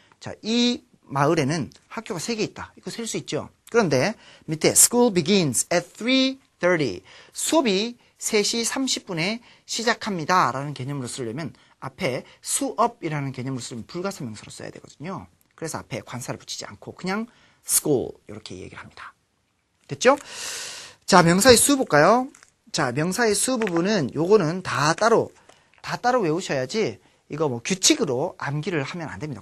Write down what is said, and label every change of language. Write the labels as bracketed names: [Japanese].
[Korean] 자, 이 마을에는 학교가 3개 있다. 이거 셀 수 있죠? 그런데 밑에 [English] school begins at 3:30. [Korean] 수업이 3시 30분에 시작합니다. 라는 개념으로 쓰려면 앞에 수업이라는 개념으로 쓰면 불가사 명사로 써야 되거든요. 그래서 앞에 관사를 붙이지 않고 그냥 school 이렇게 얘기를 합니다. 됐죠? 자, 명사의 수 볼까요? 자, 명사의 수 부분은 요거는 다 따로 외우셔야지 이거 뭐 규칙으로 암기를 하면 안 됩니다.